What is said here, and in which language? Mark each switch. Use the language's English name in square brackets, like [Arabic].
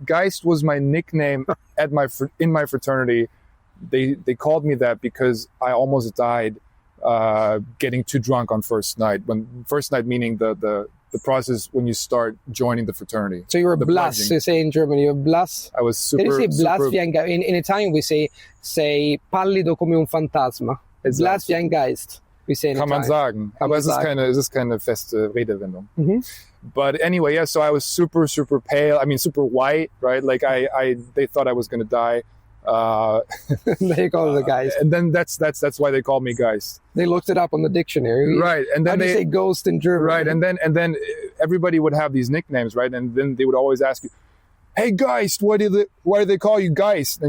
[English] Geist was my nickname in my fraternity. They called me that because I almost died getting too drunk on first night. When first night meaning the process when you start joining the fraternity. So you were blas, they say in German. You were blas. I was super. They say [German] blas wie ein Geist. [English] In Italian we say [Italian] pallido come un fantasma. [German] Blas wie ein Geist. [English] We say in [German] Kann man [English] Italian. [German] sagen. Aber es ist keine feste Redewendung. [English] But anyway, yeah, so I was super, super pale. I mean, super white, right? Like they thought I was going to die. They call it the Geist. And then that's why they called me Geist. They looked it up on the dictionary. Right. And then they say ghost in German. Right. And then everybody would have these nicknames, right? And then they would always ask you, "Hey Geist, why do they call you Geist?"